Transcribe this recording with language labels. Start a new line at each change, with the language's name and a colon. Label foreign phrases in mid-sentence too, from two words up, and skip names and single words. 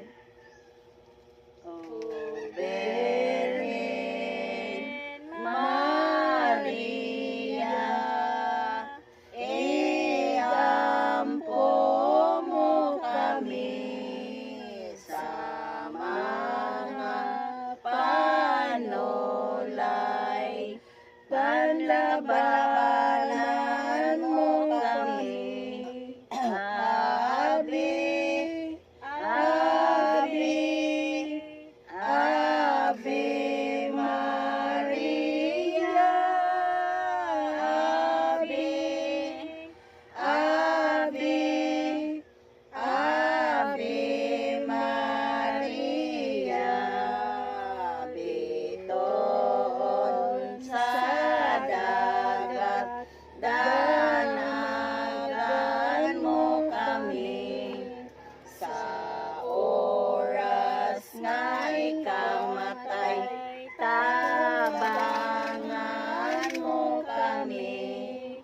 Cebuano: O Virgen Maria, iampo mo kami sa mga panulay, panlabanan mo kami.
Latin: Ave, Ave, Ave Maria, Ave, Ave, Ave Maria,
Cebuano: bitoon sa dagat, danagan mo kami sa oras nga ikamatay, tabangan mo kami.